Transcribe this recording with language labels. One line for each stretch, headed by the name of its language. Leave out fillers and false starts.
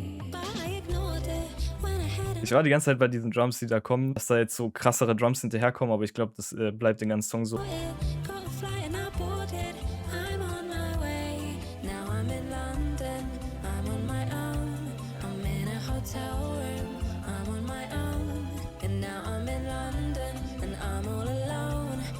English: But I ignored it when I had
German: Ich war die ganze Zeit bei diesen Drums, die da kommen, dass da jetzt so krassere Drums hinterherkommen, aber ich glaube, das bleibt den ganzen Song so.
English: got a flight and I boarded. I'm on my way. Now I'm in London. I'm on my own. I'm in a hotel room. I'm on my own. And now I'm in London and I'm all alone.